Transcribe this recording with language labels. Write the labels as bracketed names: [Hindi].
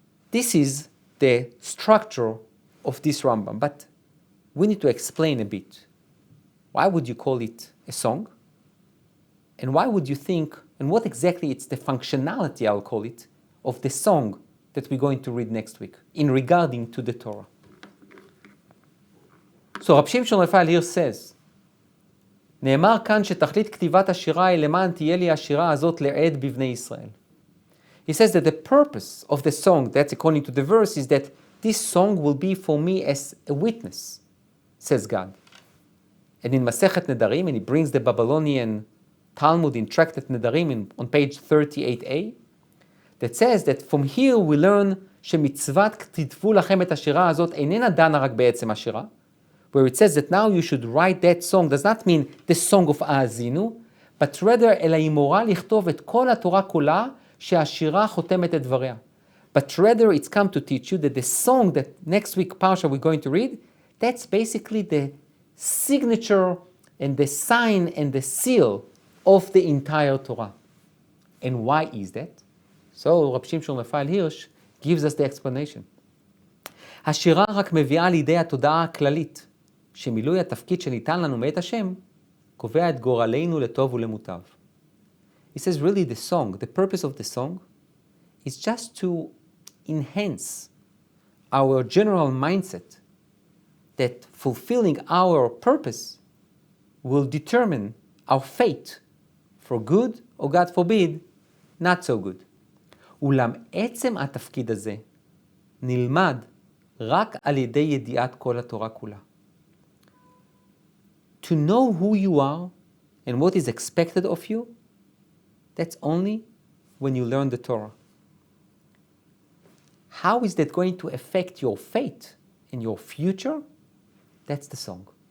[English] This is the structure of this Rambam, but we need to explain a bit. Why would you call it a song? And why would you think, and what exactly it's the functionality, I'll call it, of the song that we're going to read next week in regarding to the Torah. So Rabbi Shimshon Raphael here says, [Hebrew] נאמר כאן שתכלית כתיבת השירה היא למען תהיה לי השירה הזאת לעד בבני ישראל. [English] He says that the purpose of the song, that's according to the verse, is that this song will be for me as a witness, says God. And in Masechet Nedarim, and he brings the Babylonian Talmud in Tractate Nedarim on page 38a, that says that from here we learn [Hebrew] שמצוות כתבו לכם את השירה הזאת איננה דנה רק בעצם השירה, [English] where it says that now you should write that song, does not mean the song of האזינו, but rather [Hebrew] אלא היא מורה לכתוב את כל התורה כולה שהשירה חותמת את דבריה. [English] But rather it's come to teach you that the song that next week Parsha we're going to read, that's basically the signature and the sign and the seal of the entire Torah. And why is that? So Rabbi Shimshon Raphael Hirsch gives us the explanation. [Hebrew] השירה רק מביאה לידי התודעה הכללית, שמילוי התפקיד שניתן לנו מאת השם, קובע את גורלנו לטוב ולמוטב. [English] He says really the song, the purpose of the song, is just to enhance our general mindset that fulfilling our purpose will determine our fate for good, or God forbid, not so good. [Hebrew] אולם עצם התפקיד הזה נלמד רק על ידי ידיעת כל התורה כולה. [English] To know who you are and what is expected of you, that's only when you learn the Torah. How is that going to affect your fate and your future? That's the song.